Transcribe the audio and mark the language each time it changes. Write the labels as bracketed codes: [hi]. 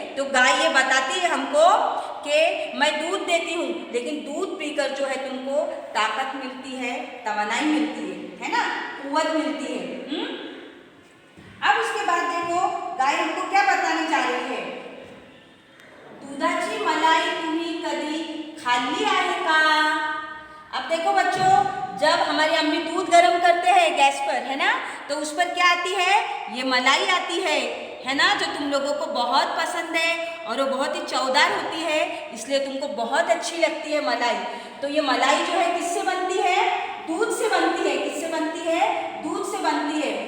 [hi] तो गाय ये बताती है हमको कि मैं दूध देती हूँ, लेकिन दूध पीकर जो है तुमको ताकत मिलती है, तवानाई मिलती है ना, कुव्वत मिलती है। अब उसके बाद देखो गाय हमको क्या बताने जा रही है? [mr] दुधाची मलाई तुम्ही कधी खाल्ली आहे का? [hi] अब देखो बच्चों, जब हमारी अम्मी दूध गर्म करते हैं गैस पर, है ना, तो उस पर क्या आती है? ये मलाई आती है ना, जो तुम लोगों को बहुत पसंद है और वो बहुत ही चौदार होती है, इसलिए तुमको बहुत अच्छी लगती है मलाई। तो ये मलाई जो है किससे बनती है? दूध से बनती है। किससे बनती है? दूध से बनती है।